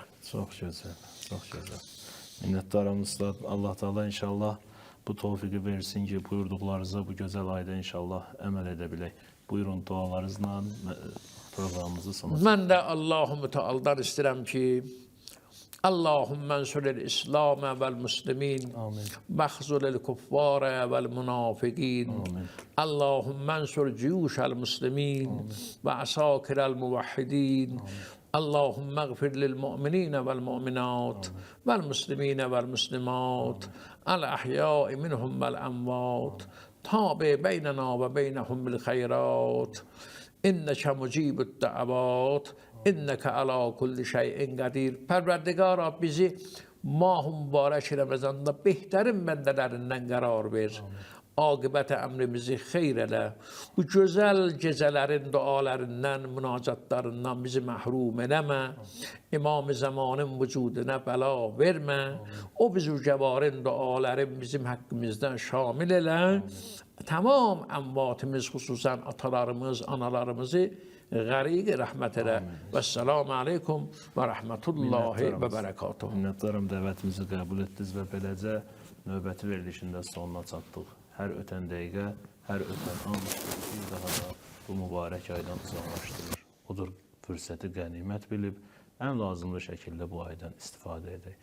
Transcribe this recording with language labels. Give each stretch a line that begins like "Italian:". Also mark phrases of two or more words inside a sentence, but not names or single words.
Azerbaijani: Çox gözəl, çox gözəl. Minnətdaram Ustad. Allah Teala inşallah bu tövfiqi versin ki, buyurduqlarınıza bu gözəl ayda inşallah əməl edə bilək. Buyurun dualarınızla programımızı sonlandırın. Mən də Allahu Teala'dan istəyirəm ki,
Arabic: اللهم انصر الإسلام والمسلمين واخذل الكفار والمنافقين. اللهم انصر جيوش المسلمين وعساكر الموحدين. اللهم اغفر للمؤمنين والمؤمنات والمسلمين والمسلمات الأحياء منهم والأموات تابع بيننا وبينهم بالخيرات إنك مجيب الدعوات إنك على كل شيء قدير.
Azerbaijani: Pərverdigara bizi Mah-ı Mübarək Ramazanda behtərin bəndələrindən qərar ver. Aqibət əmrimizi xeyr elə. Bu gözəl gecələrin dualarından, münacatlarından bizi məhrum eləmə. İmam-ı zamanın vücuduna bəla vermə. O büzürgəvarın duaların bizim haqqımızdan şamil elə. Tamam əmvatımız, xüsusən atalarımız, analarımızı
Arabic: غريق رحمة الله والسلام عليكم ورحمة الله وبركاته.
Azerbaijani: Minnətdaram dəvətimizi qəbul etdiniz və beləcə növbəti verilişində sonuna çatdıq. Hər ötən dəqiqə, hər ötən an bir daha da bu mübarək aydan uzaqlaşdırır. Odur fürsəti qənimət bilib ən lazımlı şəkildə bu aydan istifadə edək.